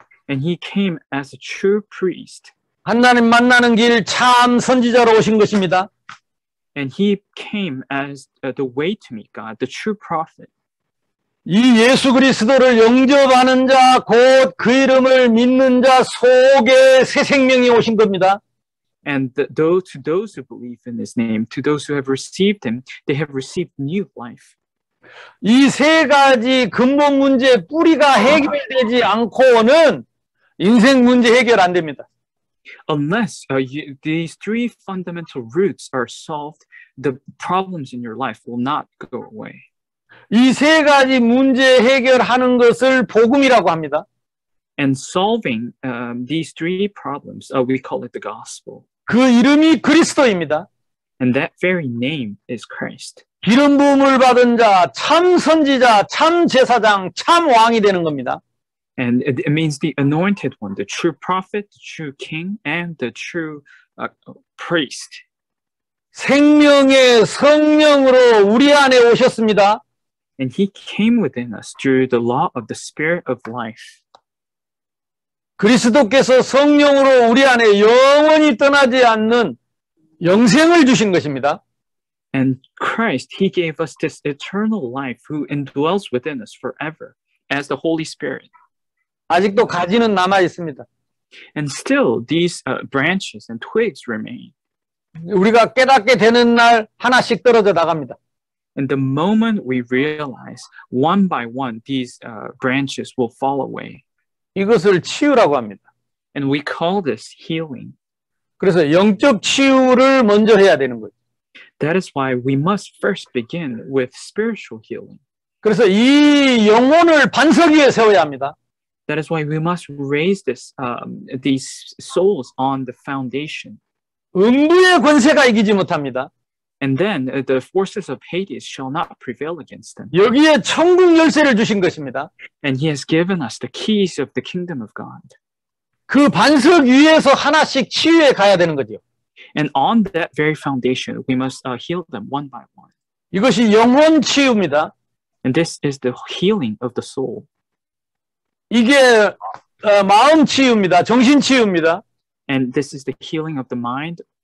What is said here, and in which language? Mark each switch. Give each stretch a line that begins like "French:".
English: And He came as a true priest.
Korean: 하나님 만나는 길 참 선지자로 오신 것입니다.
English: And He came as the way to meet God, the true prophet.
Korean: 이 예수 그리스도를 영접하는 자, 곧 그 이름을 믿는 자 속에 새 생명이 오신 겁니다.
English: And to those who believe in His name, to those who have received Him, they have received new life.
Korean: 이 세 가지 근본 문제 뿌리가 해결되지 않고는 인생 문제 해결 안 됩니다.
English: Unless these three fundamental roots are solved, the problems in your life will not go away.
Korean: 이 세 가지 문제 해결하는 것을 복음이라고 합니다.
English: And solving these three problems, we call it the gospel.
Korean: 그 이름이 그리스도입니다.
English: And that very name is Christ.
Korean: 기름 부음을 받은 자, 참 선지자, 참 제사장, 참 왕이 되는 겁니다.
English: And it means the anointed one, the true prophet, the true king, and the true priest.
Korean: 생명의 성령으로 우리 안에 오셨습니다.
English: And he came within us through the law of the spirit of life.
Korean: 그리스도께서 성령으로 우리 안에 영원히 떠나지 않는 영생을 주신 것입니다.
English: And Christ, he gave us this eternal life who indwells within us forever as the Holy Spirit.
Korean: 아직도 가지는 남아 있습니다.
English: And still, these branches and twigs remain.
Korean: 우리가 깨닫게 되는 날 하나씩 떨어져 나갑니다.
English: And the moment we realize, one by one, these branches will fall away.
Korean: 이것을 치유라고 합니다.
English: And we call this healing.
Korean: 그래서 영적 치유를 먼저 해야 되는 거죠.
English: That is why we must first begin with spiritual healing.
Korean: 그래서 이 영혼을 반석 위에 세워야 합니다.
English: That is why we must raise these souls on the foundation.
Korean: 음부의 권세가 이기지 못합니다.
English: And then the forces of Hades shall not prevail against them.
Korean: 여기에 천국 열쇠를 주신 것입니다.
English: And he has given us the keys of the kingdom of God.
Korean: 그 반석 위에서 하나씩 치유해 가야 되는 거죠.
English: And on that very foundation, we must heal them one by one.
Korean: 이것이 영혼 치유입니다.
English: And this is the healing of the soul.
Korean: 이게 마음 치유입니다. 정신 치유입니다.
English: And this is the healing of the mind.